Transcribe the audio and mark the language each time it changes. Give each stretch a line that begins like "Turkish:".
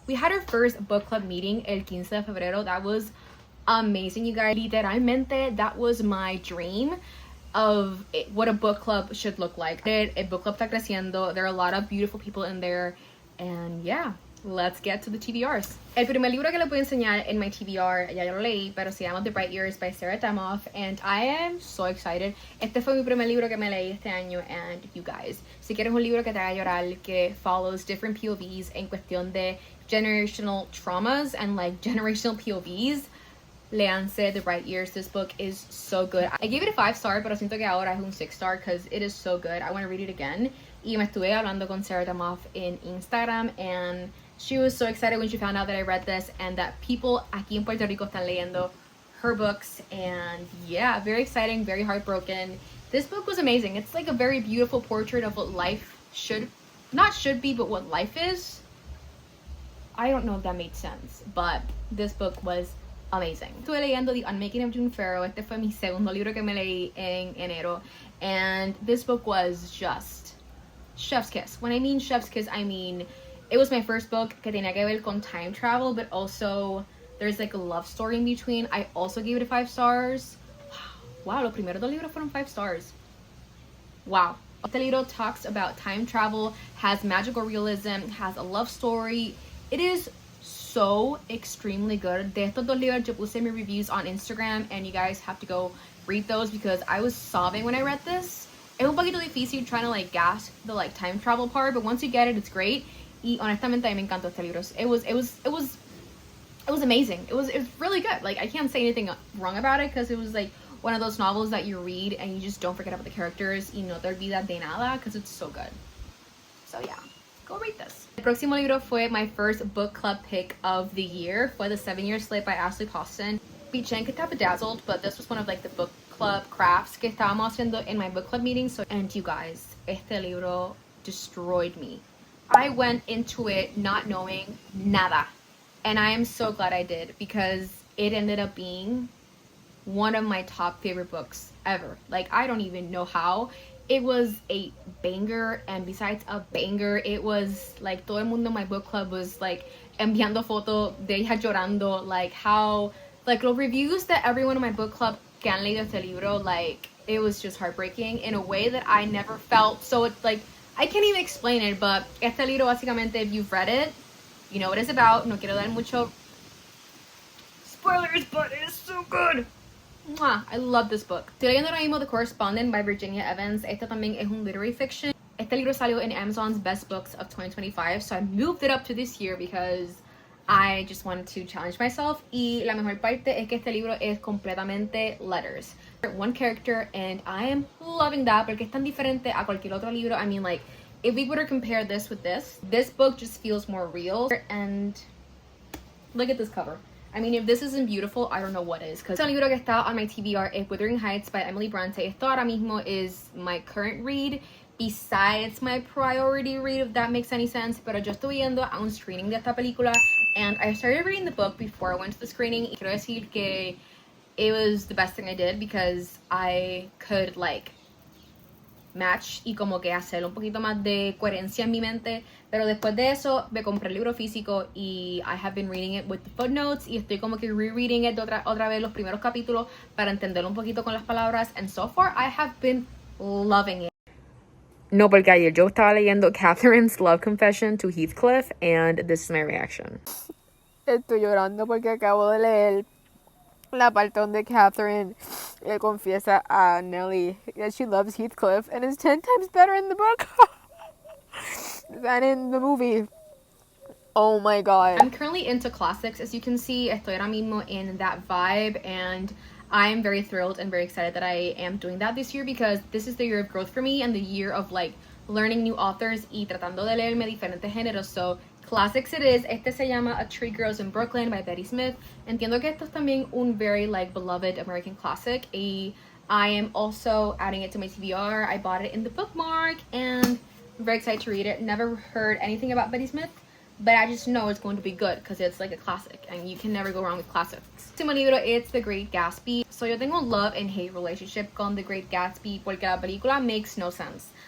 English: We had our first book club meeting
Spanish: el 15 de febrero.
English: That was amazing, you guys. Literalmente, that was my dream of what a book club should look like. A book club
Spanish: está creciendo.
English: There are a lot of beautiful people in there, and yeah, let's get to the TBRs.
Spanish: El primer libro que les voy a enseñar en my TBR, ya lo leí, pero se llama The Bright Years by Sarah Demoff,
English: and I am so excited.
Spanish: Este fue mi primer libro que me leí este año,
English: and you guys,
Spanish: si quieres un libro que te haga llorar, que
English: follows different POVs
Spanish: en cuestión de
English: generational traumas and like generational POVs,
Spanish: léanse The Bright Years.
English: This book is so good. I gave it a 5-star,
Spanish: pero siento que ahora es un 6-star
English: because it is so good. I want to read it again.
Spanish: Y me estuve hablando con
English: Sarah Demoff in Instagram, and she was so excited when she found out that I read this and that people
Spanish: aquí en Puerto Rico están leyendo
English: her books. And yeah, very exciting, very heartbroken. This book was amazing. It's like a very beautiful portrait of what life not should be, but what life is. I don't know if that made sense, but this book was amazing.
Spanish: Estuve leyendo The Unmaking of June Farrow. Este fue mi segundo libro que me leí en enero.
English: And this book was just chef's kiss. When I mean chef's kiss, I mean it was my first book
Spanish: que tenía que ver con
English: time travel, but also there's like a love story in between. I also gave it a 5 stars.
Spanish: Wow, los primeros dos libros fueron
English: 5 stars. Wow.
Spanish: Este libro
English: talks about time travel, has magical realism, has a love story. It is so extremely good.
Spanish: De estos dos libros yo puse mis reviews
English: on Instagram and you guys have to go read those because I was sobbing when I read this.
Spanish: Es un poquito difícil
English: trying to like gasp the like time travel part, but once you get it, it's great.
Spanish: Y honestamente a mí me encantó este libro.
English: It was amazing. It was really good. Like I can't say anything wrong about it because it was like one of those novels that you read and you just don't forget about the characters
Spanish: y no te olvidas de nada
English: because it's so good. So yeah, go read this. El próximo libro fue my first book club pick of the year. Fue The 7-Year Slave by Ashley Poston.
Spanish: Piché que está
English: bedazzled, but this was one of like the book club crafts
Spanish: que estábamos haciendo
English: in my book club meeting. So, and you guys,
Spanish: este libro
English: destroyed me. I went into it not knowing nada, and I am so glad I did because it ended up being one of my top favorite books ever. Like I don't even know how. It was a banger, and besides a banger, it was like
Spanish: todo el mundo
English: in my book club was like
Spanish: enviando foto de ella llorando,
English: like how like
Spanish: los reviews
English: that everyone in my book club
Spanish: que han leído este libro,
English: like it was just heartbreaking in a way that I never felt. So it's like I can't even explain it, but
Spanish: este libro básicamente,
English: if you've read it, you know what it's about. No quiero dar mucho spoilers, but it is so good. Mwah, I love this book.
Spanish: Estoy leyendo ahora mismo The Correspondent by Virginia Evans. Este también es un literary fiction. Este libro salió
English: in Amazon's Best Books of 2025, so I moved it up to this year because I just wanted to challenge myself.
Spanish: Y la mejor parte es que este libro es completamente letters.
English: One character, and I am loving that
Spanish: porque es tan diferente a cualquier otro libro.
English: I mean, like, if we were to compare this with this book just feels more real. And look at this cover. I mean, if this isn't beautiful, I don't know what is.
Spanish: Because el libro que está
English: on my TBR
Spanish: es Wuthering Heights by Emily Bronte. Esto ahora mismo
English: is my current read, besides my priority read, if that makes any sense.
Spanish: Pero yo estuve yendo a un screening de esta película,
English: and I started reading the book before I went to the screening.
Spanish: Y quiero decir que
English: it was the best thing I did because I could like match
Spanish: y como que hacer un poquito más de coherencia en mi mente. Pero después de eso me compré el libro físico y
English: I have been reading it with the footnotes
Spanish: y estoy como que
English: rereading it
Spanish: otra vez los primeros capítulos para entenderlo un poquito con las palabras,
English: and so far I have been loving it.
Spanish: No, porque ayer yo estaba leyendo Catherine's Love Confession to Heathcliff
English: and this is my reaction.
Spanish: Estoy llorando porque acabo de leer La parte donde Catherine le confiesa a Nellie
English: that she loves Heathcliff and is 10 times better in the book than in the movie. Oh my god. I'm currently into classics. As you can see,
Spanish: estoy ahora mismo
English: in that vibe, and I am very thrilled and very excited that I am doing that this year, because this is the year of growth for me and the year of like learning new authors
Spanish: y tratando de leerme diferentes géneros.
English: So classics it is.
Spanish: Este se llama
English: A Tree Grows in Brooklyn by Betty Smith.
Spanish: Entiendo que esto es también un
English: very like beloved American classic. I am also adding it to my TBR. I bought it in the bookmark and I'm very excited to read it. Never heard anything about Betty Smith, but I just know it's going to be good because it's like a classic and you can never go wrong with classics.
Spanish: Último libro,
English: it's The Great Gatsby. So
Spanish: yo tengo
English: a love and hate relationship con The Great Gatsby
Spanish: porque la película
English: makes no sense.